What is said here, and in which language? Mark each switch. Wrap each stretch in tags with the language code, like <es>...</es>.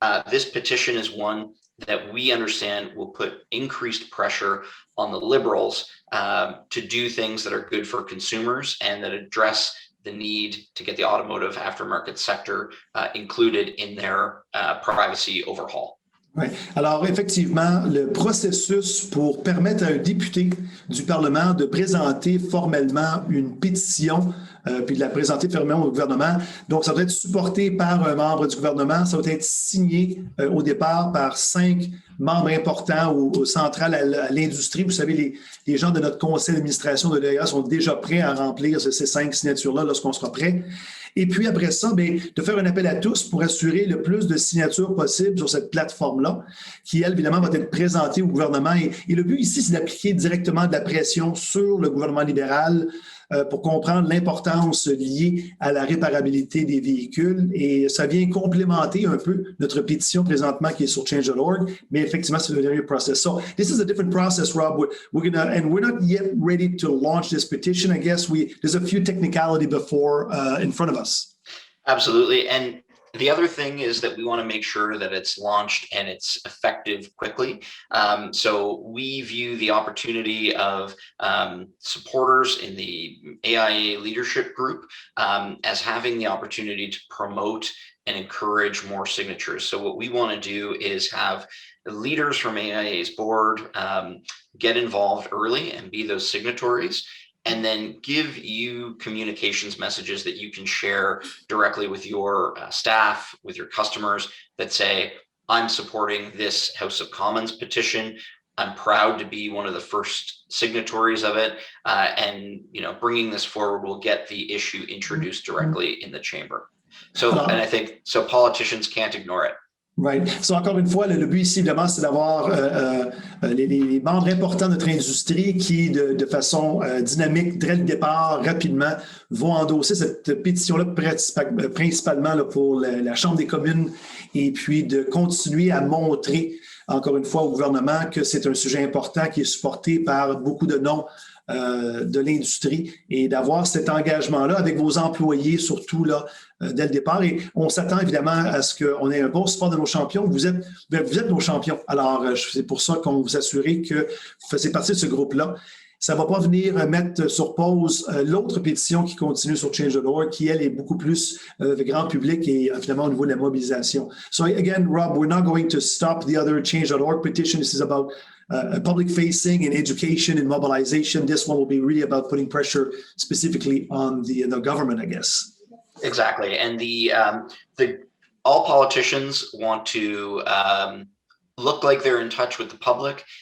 <en>This petition is one that we understand will put increased pressure on the Liberals to do things that are good for consumers and that address the need to get the automotive aftermarket sector included in their privacy overhaul.</en> <fr>Oui. Alors, effectivement, le processus pour permettre à un député du Parlement de présenter formellement une pétition, puis de la présenter formellement au gouvernement. Donc, ça doit être supporté par un membre du gouvernement. Ça doit être signé au départ par 5 membres importants au central à l'industrie. Vous savez, les gens de notre conseil d'administration de l'AIA sont déjà prêts à remplir ces 5 signatures-là lorsqu'on sera prêt. Et puis après ça, de faire un appel à tous pour assurer le plus de signatures possible sur cette plateforme-là, qui, elle, évidemment, va être présentée au gouvernement. Et le but ici, c'est d'appliquer directement de la pression sur le gouvernement libéral pour comprendre l'importance liée à la réparabilité des véhicules. Et ça vient complémenter un peu notre pétition présentement qui est sur change.org, mais effectivement, c'est le dernier process.</fr> <en>So this is a different process, Rob. We're not yet ready to launch this petition. I guess there's a few technicality before in front of us. Absolutely. And the other thing is that we want to make sure that it's launched and it's effective quickly. So we view the opportunity of supporters in the AIA leadership group as having the opportunity to promote and encourage more signatures. So what we want to do is have leaders from AIA's board get involved early and be those signatories, and then give you communications messages that you can share directly with your staff, with your customers that say, I'm supporting this House of Commons petition. I'm proud to be one of the first signatories of it. And bringing this forward will get the issue introduced directly in the chamber. So, and I think, so politicians can't ignore it. Right.</en> <fr>So, encore une fois, le but ici, évidemment, c'est d'avoir les membres importants de notre industrie qui, de façon dynamique, dès le départ, rapidement, vont endosser cette pétition-là principalement là, pour la Chambre des communes et puis de continuer à montrer, encore une fois, au gouvernement que c'est un sujet important qui est supporté par beaucoup de noms de l'industrie et d'avoir cet engagement-là avec vos employés, surtout là, dès le départ. Et on s'attend évidemment à ce qu'on ait un bon support de nos champions. Vous êtes nos champions. Alors, c'est pour ça qu'on vous assure que vous faisiez partie de ce groupe-là. ça ne va pas venir mettre sur pause l'autre pétition qui continue sur Change.org, qui, elle, est beaucoup plus grand public et finalement au niveau de la mobilisation.</fr> <en>So again, Rob, we're not going to stop the other Change.org petition. This is about public facing and education and mobilization. This one will be really about putting pressure specifically on the government, I guess. Exactly. And all politicians want to look like they're in touch with the public.</en>